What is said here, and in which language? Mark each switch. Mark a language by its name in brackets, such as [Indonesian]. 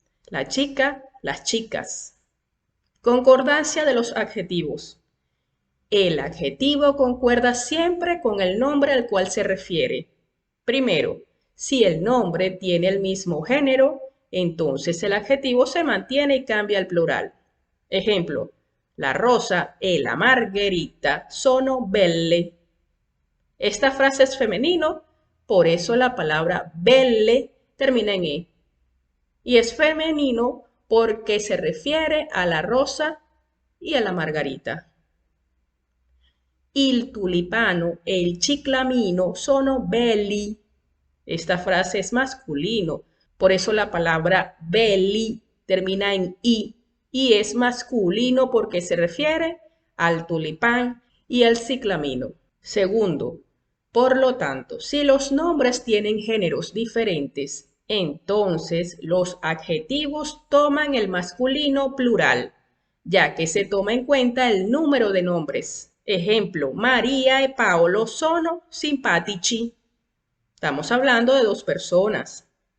[Spanish] La chica, las chicas. Concordancia de los adjetivos. El adjetivo concuerda siempre con el nombre al cual se refiere. Primero, si el nombre tiene el mismo género, entonces el adjetivo se mantiene y cambia al plural. [Italian] Ejemplo, la rosa e la margherita sono belle. [Spanish] Esta frase es femenino, por eso la palabra belle termina en E. Y es femenino porque se refiere a la rosa y a la margarita. [Italian] Il tulipano e il ciclamino sono belli. [Spanish] Esta frase es masculino, por eso la palabra belli termina en I y es masculino porque se refiere al tulipán y al ciclamino. Segundo, por lo tanto, si los nombres tienen géneros diferentes, entonces los adjetivos toman el masculino plural, ya que se toma en cuenta el número de nombres. [Italian] Ejemplo, María y Paolo sono simpatici. [Spanish] Estamos hablando de dos personas.